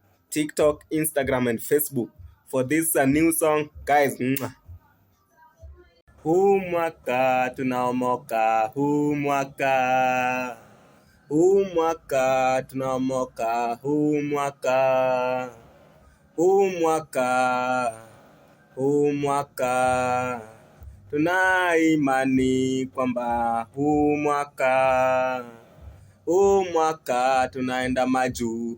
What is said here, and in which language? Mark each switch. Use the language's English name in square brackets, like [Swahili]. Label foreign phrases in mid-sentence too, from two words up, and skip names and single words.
[English] TikTok, Instagram, and Facebook for this, uh, new song. Guys, mwah. [Swahili] Huu mwaka tunaomoka, huu mwaka. Huu mwaka tunaomoka, huu mwaka. Huu mwaka. Huu mwaka tuna imani kwamba huu mwaka, huu mwaka tunaenda majuu.